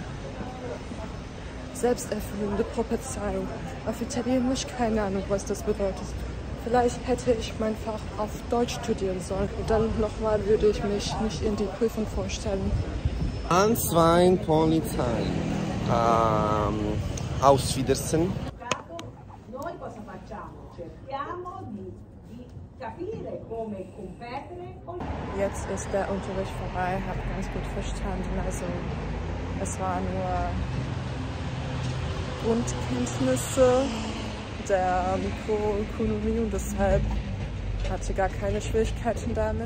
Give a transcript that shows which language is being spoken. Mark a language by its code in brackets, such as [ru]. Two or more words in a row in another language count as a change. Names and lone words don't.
[de] Selbsterfüllende Prophezeiung. Auf Italienisch keine Ahnung, was das bedeutet. Vielleicht hätte ich mein Fach auf Deutsch studieren sollen. Und dann nochmal würde ich mich nicht in die Prüfung vorstellen. Answein Polizei. Auf Wiedersehen. [it] Noi cosa facciamo? Cerchiamo di capire come competere. [de] Jetzt ist der Unterricht vorbei, habe ganz gut verstanden. Also es war nur Grundkenntnisse der Mikroökonomie und deshalb hatte gar keine Schwierigkeiten damit.